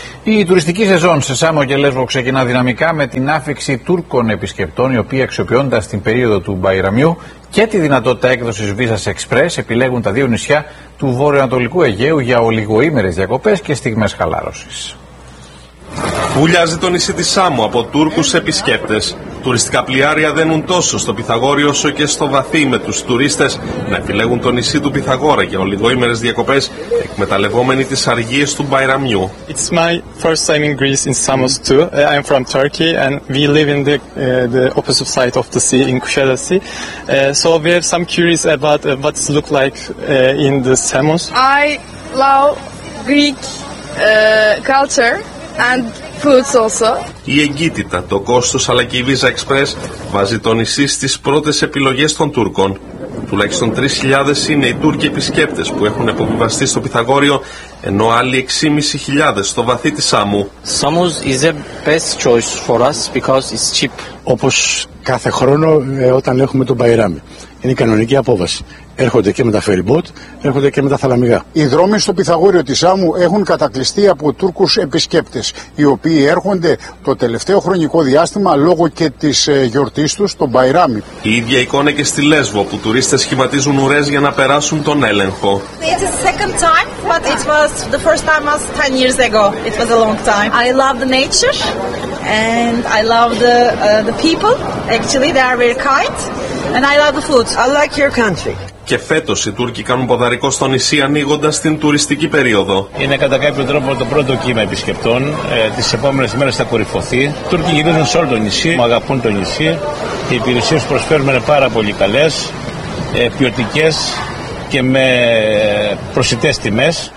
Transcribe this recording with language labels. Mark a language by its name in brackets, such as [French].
[Greek] Η τουριστική σεζόν σε Σάμο και Λέσβο ξεκινά δυναμικά με την άφιξη Τούρκων επισκεπτών, οι οποίοι αξιοποιώντας την περίοδο του Μπαϊραμιού και τη δυνατότητα έκδοσης βίζας εξπρές, επιλέγουν τα δύο νησιά του Βορειοανατολικού Αιγαίου για ολιγοήμερες διακοπές και στιγμές χαλάρωσης. Βουλιάζει το νησί της Σάμο από Τούρκους επισκέπτες. Τουριστικά πλοιάρια δένουν τόσο στο Πυθαγόρειο όσο και στο Βαθύ, με τους τουρίστες να επιλέγουν το νησί του Πυθαγόρα για ολιγοήμερες διακοπές, εκμεταλλευόμενοι τις αργίες του Μπαϊραμιού. [English] It's my first time in Greece in Samos too. I'm from Turkey and we live in the opposite side of the sea, in Kuşadası Sea. So we have some curious about what it looks like in the Samos. I love Greek culture. And foods also. [Greek] Η εγκύτητα, το κόστος αλλά και η Visa Express βάζει το νησί στις πρώτες επιλογές των Τούρκων. Τουλάχιστον 3.000 είναι οι Τούρκοι επισκέπτες που έχουν επιβιβαστεί στο Πυθαγόριο, ενώ άλλοι 6.500 στο Βαθύ της Σάμου. [English] Samos is the best choice for us because it's cheap. [Greek] Όπως κάθε χρόνο όταν έχουμε τον Μπαϊράμι. Είναι η κανονική απόβαση. Έρχονται και με τα ferry boat, έρχονται και με τα θαλαμιγά. Οι δρόμοι στο Πυθαγόριο της Σάμου έχουν κατακλειστεί από Τούρκους επισκέπτες, οι οποίοι έρχονται το τελευταίο χρονικό διάστημα λόγω και της γιορτής τους, τον Μπαϊράμι. Η ίδια εικόνα και στη Λέσβο, που τουρίστες σχηματίζουν ουρές για να περάσουν τον έλεγχο. [English] It is second time, but it was the first time was 10 years ago. It was a long time. I love the nature and I love the people. Actually, they are very kind. And I love the food. I like your country. [Greek] Και φέτος οι Τούρκοι κάνουν ποδαρικό στο νησί ανοίγοντας την τουριστική περίοδο. Είναι κατά κάποιο τρόπο το πρώτο κύμα επισκεπτών. Τις επόμενες μέρες θα κορυφωθεί. Οι Τούρκοι γυρίζουν σε όλο το νησί, μου αγαπούν το νησί. Οι υπηρεσίες που προσφέρουμε είναι πάρα πολύ καλές, ποιοτικές και με προσιτές τιμές.